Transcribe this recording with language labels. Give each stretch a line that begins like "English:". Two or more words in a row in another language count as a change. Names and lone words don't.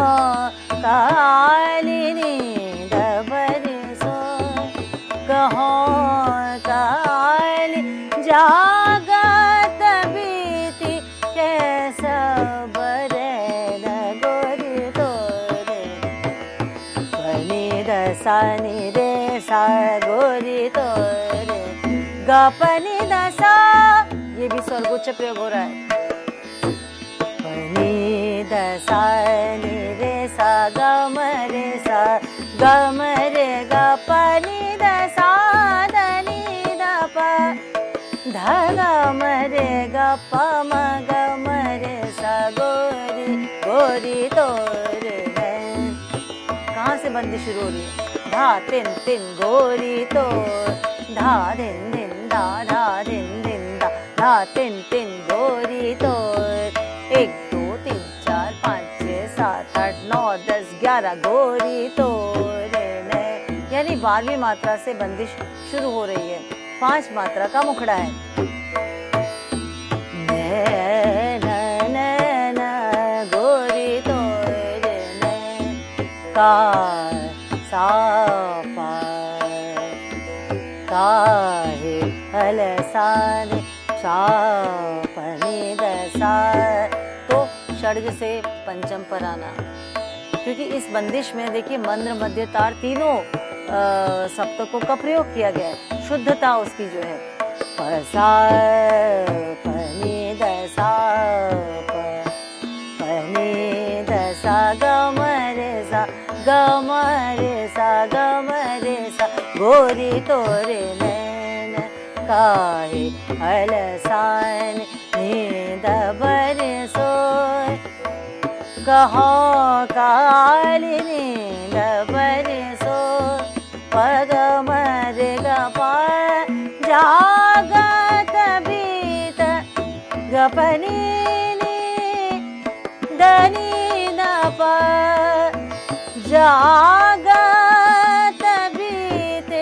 Braj: काली नींद भरी सोई कहो काली जागत बीती कैसा बरन गोरी तोरे पनी दसा नि रे सा गोरी तोरे ग पनी दसा,
Hindi: ये भी स्वरगुच्छ प्रयोग हो रहा है। द सा नि रे सा ग म रे सा ग म रे ग प नि द सा द नि द प ध ग म रे ग प म ग म रे सा
Braj: गोरी गोरी तोर नैन।
Hindi: कहाँ से बंदी शुरू हो रही है? धा तिन तिन गोरी तो धा दिन दिन धा धा दिन दिन धा धा तिन तिन गोरी तो 1 2 3 4 5 6 7 8 9 10 11 गोरी तो रे ने। यानी 12वीं मात्रा से बंदिश शुरू हो रही है। 5 मात्रा का मुखड़ा है। गोरी तो रे ने का सा पा काहे हल सा ने सा प नि द सा। तो षड्ज से पंचम पर आना, क्योंकि इस बंदिश में देखिए मंद्र मध्य तार तीनों सप्तकों का प्रयोग किया गया है। शुद्धता उसकी जो है प सा प नि द सा प नि द सा ग म रे सा ग म रे सा ग म रे सा
Braj: गोरी तोरे नैन काहे अलसान नींद बरे सोय कहो काली नींद बरे सो पग मरे ग पा जागत बीत गपनी दनी द प जागत बीते